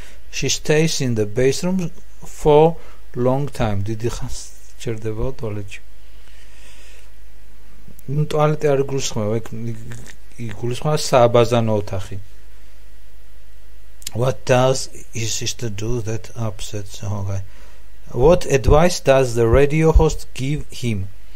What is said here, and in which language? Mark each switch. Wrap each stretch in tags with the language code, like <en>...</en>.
<en>She stays in the bathroom for long time.</en> <ka>Დიდი ხანს ჭირდება ტუალეტში. ტუალეტი არ გულისხმება, იგულისხმება სააბაზანო ოთახი.</ka> <en>What does his sister do that upsets her? What advice does the radio host give him?</en>